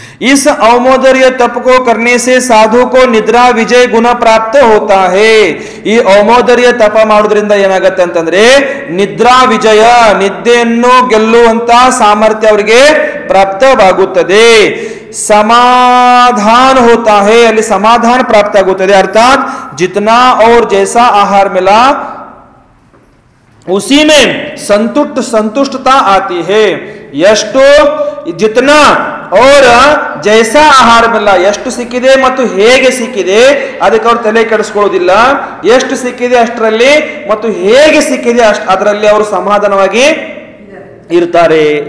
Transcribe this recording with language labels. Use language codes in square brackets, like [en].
[hi] इस औमोदर्य तप को करने से साधु को निद्रा विजय गुण प्राप्त होता है. [kn] ಈ औमोदर्य ತಪ ಮಾಡೋದ್ರಿಂದ ಏನಾಗತ್ತೆ ಅಂತಂದ್ರೆ ನಿದ್ರಾ ವಿಜಯ, ನಿದ್ದೆಯನ್ನು ಗೆಲ್ಲುವಂತ ಸಾಮರ್ಥ್ಯ ಅವರಿಗೆ ಪ್ರಾಪ್ತವಾಗುತ್ತದೆ. [hi] समाधान होता है, [kn] ಅಲ್ಲಿ ಸಮಾಧಾನ ಪ್ರಾಪ್ತ ಆಗುತ್ತದೆ. [hi] ಅರ್ಥಾತ್ जितना और जैसा आहार मिला उसी में संतुष्टता आती है. [kn] ಎಷ್ಟು [hi] जितना और जैसा आहार मिला, [kn] ಎಷ್ಟು ಸಿಕ್ಕಿದೆ ಮತ್ತು ಹೇಗೆ ಸಿಕ್ಕಿದೆ ಅದಕ್ಕೆ ಅವ್ರು ತಲೆ ಕೆಡಿಸ್ಕೊಳ್ಳೋದಿಲ್ಲ. ಎಷ್ಟು ಸಿಕ್ಕಿದೆ ಅಷ್ಟರಲ್ಲಿ ಮತ್ತು ಹೇಗೆ ಸಿಕ್ಕಿದೆ ಅದರಲ್ಲಿ ಅವರು ಸಮಾಧಾನವಾಗಿ ಇರ್ತಾರೆ.